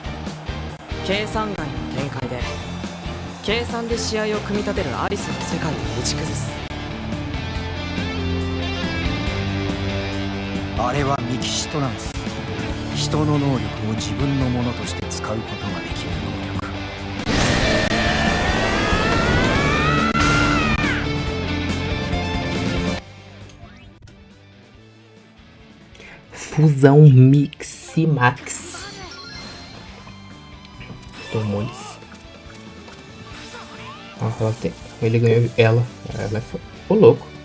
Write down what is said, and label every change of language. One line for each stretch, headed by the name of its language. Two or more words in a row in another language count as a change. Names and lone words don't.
Japanese: 計算外の展開で計算で試合を組み立てるアリスの世界を打ち崩す。あれはミキシトランス。人の能力を自分のものとして使うことができる能力。
Portuguese: Fusão Miximax. Tomou isso. Ó, ele ganhou ela. Ela foi. Ô, louco.